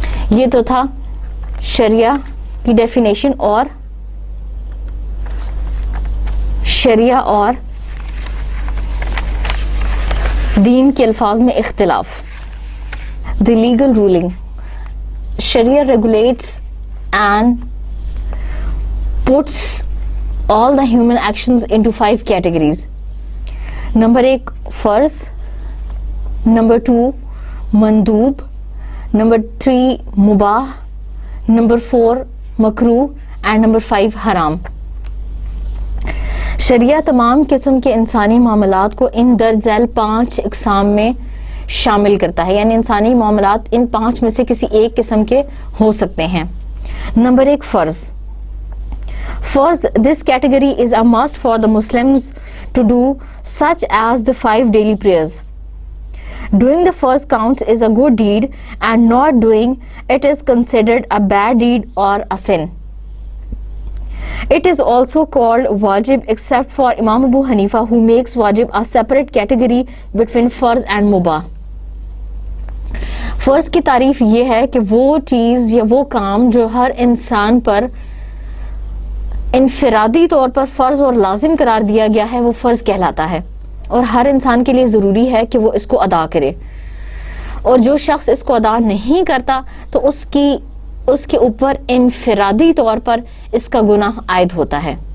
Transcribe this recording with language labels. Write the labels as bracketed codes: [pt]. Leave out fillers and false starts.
[ur] یہ تو تھا شریعہ کی ڈیفینیشن اور شریعہ اور دین کے الفاظ میں اختلاف. [en] The legal ruling. Sharia regulates and puts all the human actions into 5 categories. Number 1 فرض, Number 2 مندوب, Number 3 مباح, Number 4 مکروہ and Number 5 حرام. [ur] شریعہ تمام قسم کے انسانی معاملات کو ان درج ذیل 5 اقسام میں شامل کرتا ہے، یعنی انسانی معاملات ان 5 میں سے کسی ایک قسم کے ہو سکتے ہیں. نمبر 1 فرض. [en] فرض, this category is a must for the Muslims to do, such as the 5 daily prayers. Doing the first count is a good deed and not doing it is considered a bad deed or a sin. It is also called wajib except for Imam Abu Hanifa, who makes wajib a separate category between farz and mubah. [ur] فرض کی تعریف یہ ہے کہ وہ چیز یا وہ کام جو ہر انسان پر انفرادی طور پر فرض اور لازم قرار دیا گیا ہے وہ فرض کہلاتا ہے، اور ہر انسان کے لیے ضروری ہے کہ وہ اس کو ادا کرے، اور جو شخص اس کو ادا نہیں کرتا تو اس کے اوپر انفرادی طور پر اس کا گناہ عائد ہوتا ہے.